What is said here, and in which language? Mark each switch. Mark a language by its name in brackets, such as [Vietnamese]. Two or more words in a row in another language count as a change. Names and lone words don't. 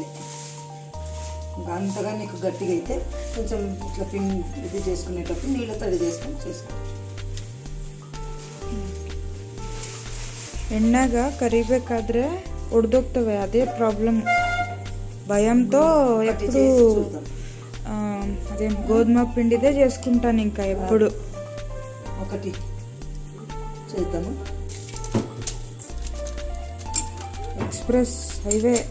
[Telugu] ఇంకా అంతగా నీకు గట్టిగా అయితే కొంచెం ఇట్లా పిండి ఇది చేసుకునేటప్పుడు నీళ్ళు తడి చేసుకొని చేసుకో. [Kannada] ಎಣ್ಣಾಗ ಕರಿಬೇಕಾದ್ರೆ ಒಡೆದೋಗ್ತವೆ, ಅದೇ ಪ್ರಾಬ್ಲಮ್. [Telugu] భయంతో ఎప్పుడు అదే గోధుమ పిండిదే చేసుకుంటాను ఇంకా ఎప్పుడు. ఒకటి చేద్దాము. [English] express highway